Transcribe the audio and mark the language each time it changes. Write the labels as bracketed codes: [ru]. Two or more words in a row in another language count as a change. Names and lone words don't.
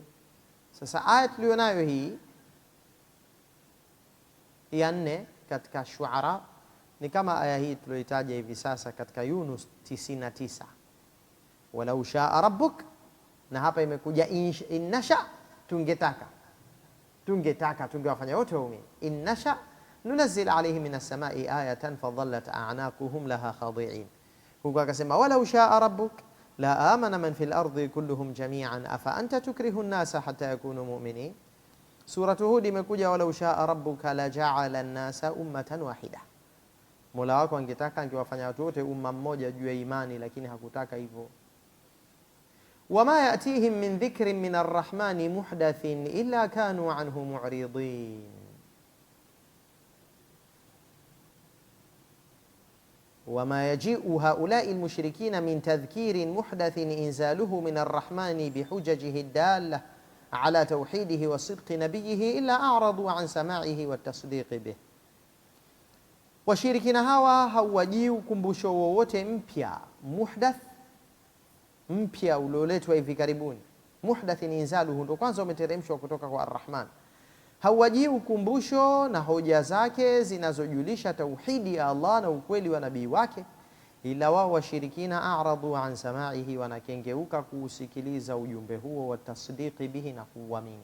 [sw] Sasa aya tulionayo hii ya 4 katika Shuara ni kama aya hii tulioitaja hivi sasa katika Yunus 99, [ar] ولو شاء ربك, [sw] na hapa imekuja innasha, tungetaka tungewafanya wote waumini. [ar] إن نشأ ننزل عليهم من السماء آية فظلت أعناقهم لها خاضعين. [sw] Huko akasema [ar] ولو شاء ربك لآمن من في الأرض كلهم جميعا أفأنت تكره الناس حتى يكونوا مؤمنين. سورة هود imekuja ولو شاء ربك لجعل الناس أمة واحدة, [sw] Mola wako angetaka angewafanya watu wote umma mmoja juu ya imani, lakini hakutaka hivyo. [ar] وما يأتيهم من ذكر من الرحمن محدث إلا كانوا عنه معرضين. وما يجيء هؤلاء المشركين من تذكير محدث أنزله من الرحمن بحججه الدالة على توحيده وصدق نبيه إلا أعرضوا عن سماعه وتصديقه به. [sw] Washirikina hawa hawajii ukumbusho wowote mpya, muhdath, mpya ulioletwa hivi karibuni. [ar] محدث أنزله, [sw] ndo kwanza umeteremshwa kutoka kwa Ar-Rahman. Hawajii ukumbusho na hoja zake zinazojulisha tauhidi ya Allah na ukweli wa nabii wake, ila wao washirikina [ar] أعرضوا عن سماعه, [sw] wanakengeuka kuusikiliza ujumbe huo, [ar] وتصديقه به, [sw] na kuuamini.